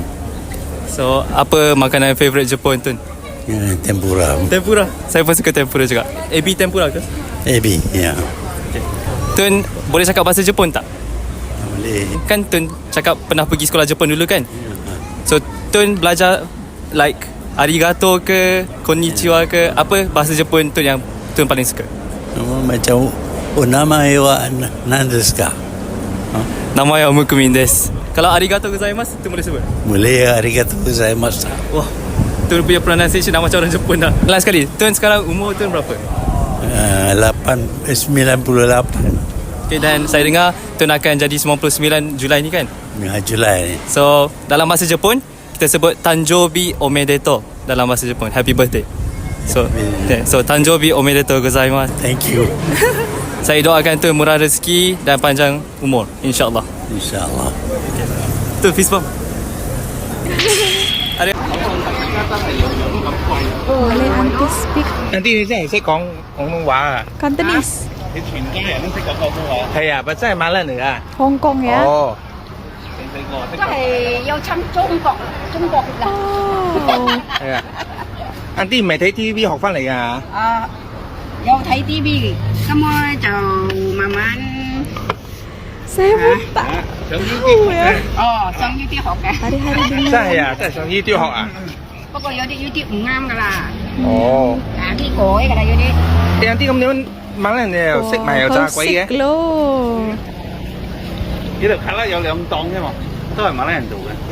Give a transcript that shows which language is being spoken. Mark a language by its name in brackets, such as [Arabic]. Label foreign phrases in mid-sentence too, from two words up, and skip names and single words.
[Malay] So apa makanan favourite Jepun Tun? Ya, tempura. Tempura. Saya pun suka tempura juga. Ebi tempura ke? Ebi, ya. Okay. Tun boleh cakap bahasa Jepun tak? Boleh. Kan Tun cakap pernah pergi sekolah Jepun dulu kan? So Tun belajar like arigato ke konnichiwa ke, apa bahasa Jepun Tun yang Tun paling suka? [Japanese] Macam お名前は何ですか? [Malay] Nama saya Mukumin desu. Kalau [Japanese] ありがとうございます [Malay] Tun boleh sebut? Boleh, [Japanese] ありがとうございます. [Malay] Wah, Tun punya pronunciation dah macam orang Jepun dah. Last sekali, Tun sekarang umur Tun berapa? 98. Okay, dan saya dengar Tun akan jadi 99 Julai ni kan? Julai ni. So dalam bahasa Jepun kita sebut [Japanese] 誕生日おめでとう [Malay] dalam bahasa Jepun, [English] happy birthday. [Japanese] So 誕生日おめでとうございます. [English] Thank you. [Malay] Saya doakan Tun murah rezeki dan panjang umur, insya-Allah. InsyaAllah. Tun [English] fist bump. [Malay] Ada Boleh anti speak [Cantonese] 阿啲你真係識講廣東話啊？ Cantonese 你全家人都識講廣東話？係啊，咪真係馬來嚟啊？ [Malay] Hong Kong ya. [Cantonese] 哦，都係有親中國啦。係啊。阿啲唔係睇 TVB 學翻嚟㗎？啊，有睇 TV，咁我就慢慢 [Malay] Saya pun tak [Cantonese] 上 [Malay] tahu ya. [Cantonese] 哦上 YouTube 學嘅。 [Malay] Hari-hari dengar. [Cantonese] 真係啊，真係上 YouTube 學啊？不過有啲 YouTube 唔啱㗎啦，哦。啲改㗎啦有啲。你有啲咁樣馬來人你又識埋又炸鬼嘅？ [Malay] Kau loh. [Cantonese] 呢度卡拉有兩檔啫嘛，都係馬來人做嘅。